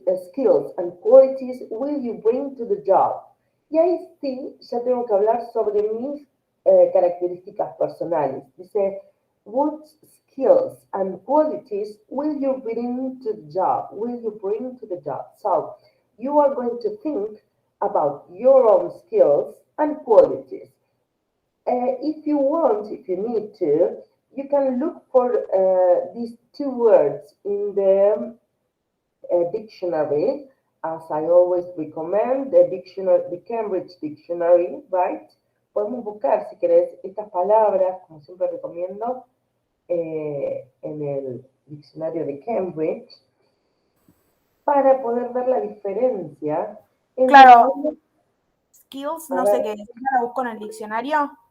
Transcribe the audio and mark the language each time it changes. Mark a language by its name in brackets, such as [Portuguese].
[English] Skills and qualities will you bring to the job? [Spanish] Y ahí sí, ya tengo que hablar sobre mis características personales. Dice, [English] what skills and qualities will you bring to the job? Will you bring to the job? So, you are going to think about your own skills and qualities. If you want, if you need to, you can look for these two words in the dictionary, as I always recommend, the Cambridge Dictionary, right? [Spanish] Podemos buscar, si querés, estas palabras, como siempre recomiendo, en el diccionario de Cambridge, para poder ver la diferencia entre... Claro, skills, no sé qué es, ¿la busco en el diccionario?